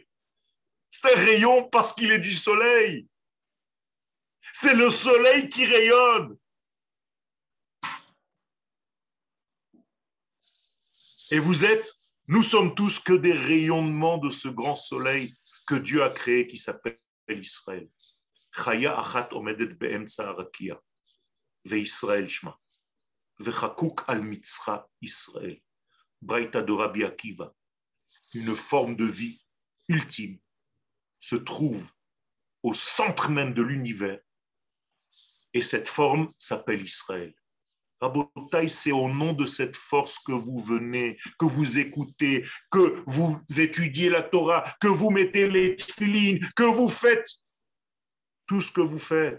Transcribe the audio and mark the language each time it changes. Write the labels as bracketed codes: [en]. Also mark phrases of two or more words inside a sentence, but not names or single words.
[fr] C'est un rayon parce qu'il est du soleil. C'est le soleil qui rayonne. Et vous êtes Nous sommes tous que des rayonnements de ce grand soleil que Dieu a créé qui s'appelle Israël. [he] חיה אחת עומדת באמצע הרקיע, וישראל שמה, וחקוק על מצחה ישראל. [fr] Braïta de Rabbi Akiva, une forme de vie ultime, se trouve au centre même de l'univers, et cette forme s'appelle Israël. Rabotai, c'est au nom de cette force que vous venez, que vous écoutez, que vous étudiez la Torah, que vous mettez les tefilines, que vous faites tout ce que vous faites.